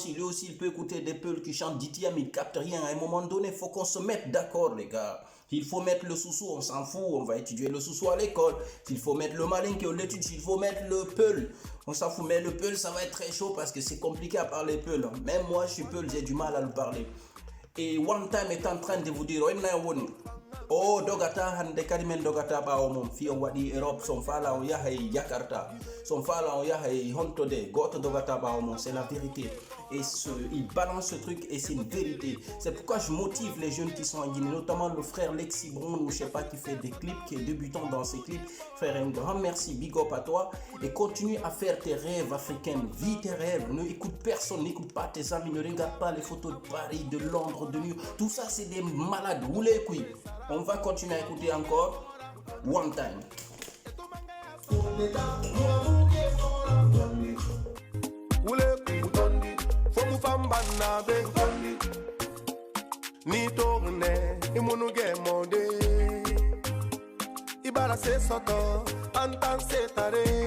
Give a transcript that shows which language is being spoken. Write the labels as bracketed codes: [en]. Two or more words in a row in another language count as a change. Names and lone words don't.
[fr] Lui aussi, il peut écouter des Peuls qui chantent Ditiam, il capte rien. À un moment donné, il faut qu'on se mette d'accord, les gars. Il faut mettre le Soussou, on s'en fout, on va étudier le Soussou à l'école. S'il faut mettre le Malinké, on l'étudie. S'il faut mettre le Peul, on s'en fout. Mais le Peul, ça va être très chaud parce que c'est compliqué à parler Peul. Même moi, je suis Peul, j'ai du mal à le parler. Et One Time est en train de vous dire, [ff] oh dogata hande kadimen dogata bawo mom fi on wadi Europe son fala on yahay Jakarta son fala on yahay hontode goto dogata bawo mom, [fr] c'est la vérité. Et il balance ce truc et c'est une vérité. C'est pourquoi je motive les jeunes qui sont en Guinée, notamment le frère Lexi Brown, ou je sais pas, qui fait des clips, qui est débutant dans ses clips. Frère, un grand merci, [en] big up [fr] à toi, et continue à faire tes rêves africains, vis tes rêves, ne écoute personne, n'écoute pas tes amis, ne regarde pas les photos de Paris, de Londres, de New York, tout ça c'est des malades, roulez couilles. On va continuer à écouter encore One Time. Ni tourne imunu gemonde ibara se soto antan se tare